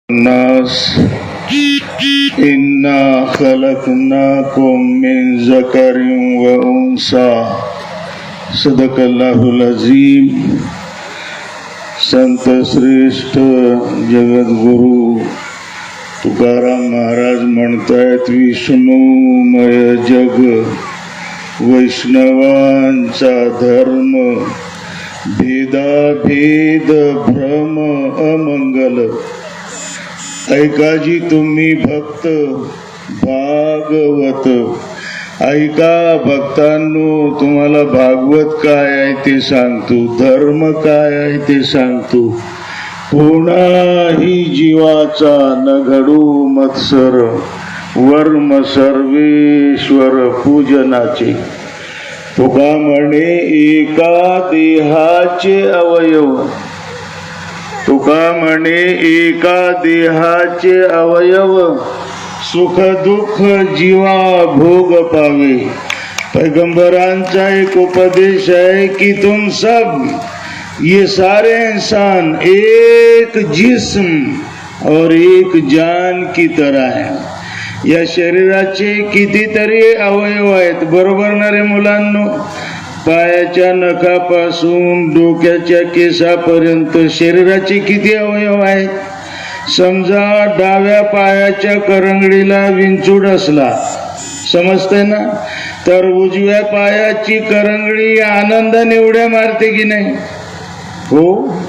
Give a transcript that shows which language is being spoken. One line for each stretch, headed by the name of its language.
Arabic: الناس إنا خلقناكم من ذكر وأنثى صدق الله العظيم.
Marathi: संत श्रेष्ठ जगद्गुरु तुकाराम महाराज म्हणतायत, विष्णुमय जग वैष्णवांचा धर्म, भेदाभेद भ्रम अमंगल. ऐकाजी तुम्ही भक्त भागवत, ऐका भक्तांनो, तुम्हाला भागवत काय आहे ते सांगतो, धर्म काय आहे ते सांगतो. कोणाही जीवाचा न घडू मत्सर, वर्म सर्वेश्वर पूजनाचे. तुका म्हणे एका देहाचे अवयव, तुका म्हणे एका देहाचे अवयव, सुख दुःख जीवा भोग पावे.
Hindi: पैगंबरांचा एक उपदेश है कि तुम सब ये सारे इंसान एक जिस्म और एक जान की तरह है.
Marathi: या शरीराचे कितीतरी अवयव आहेत, बरोबर ना रे मुलांनो? पायाच्या नखापासून डोक्याच्या केसापर्यंत शरीराचे किती अवयव आहेत? समजा डाव्या पायाच्या करंगडीला विंचूड असला, समजते ना, तर उजव्या पायाची करंगडी आनंदाने उड्या मारते की नाही? हो.